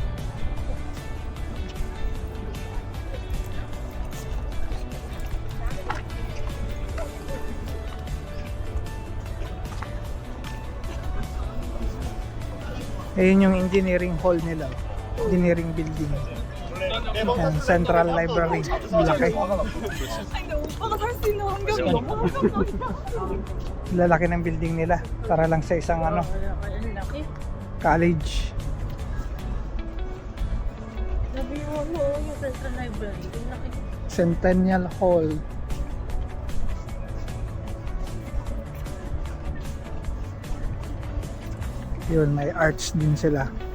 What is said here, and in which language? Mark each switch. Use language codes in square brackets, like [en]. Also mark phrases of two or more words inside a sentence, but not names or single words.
[tl] Ayun yung engineering hall nila. Engineering building. Yan, Central Library. Laki. [ko] 오빠가 살 수 있는 환경이 너무 [tl] Lalaki ng building nila. Para lang sa isang ano, Ang laki. college. Sabi yung ano, yung Central Library. Ang laki. Centennial Hall. Yun, may arts din sila.